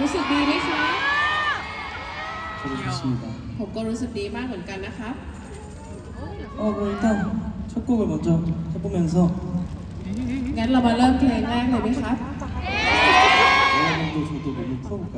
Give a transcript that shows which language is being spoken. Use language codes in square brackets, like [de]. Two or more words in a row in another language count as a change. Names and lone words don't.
[th] ดีไหมคะ [ko] 저도 좋습니다. [th] ผมก็รู้สึกดีมากเหมือนกันนะครับ [ko] 그럼 일단 첫 곡을 먼저 해보면서 [th] งั้นเรามาเริ่มเพลงแรกเลยไหมครับ [ko] 여러분도 저도 몸을 풀어볼까요?